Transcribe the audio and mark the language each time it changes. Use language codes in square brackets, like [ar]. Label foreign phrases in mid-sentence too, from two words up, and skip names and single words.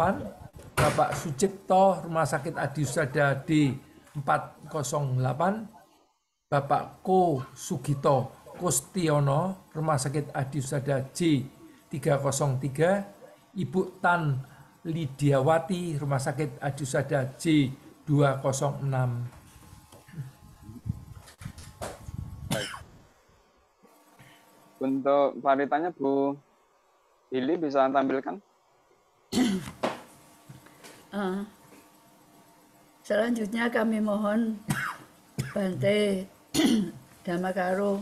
[id] Bapak Sucipto, Rumah Sakit Adi Husada D408. Bapak Ko Sugito Kustiono, Rumah Sakit Adi Husada J303. Ibu Tan Lidiawati, Rumah Sakit Adi Husada J206. Untuk paritanya Bu Ili bisa tampilkan? Selanjutnya kami mohon Bante Damakaro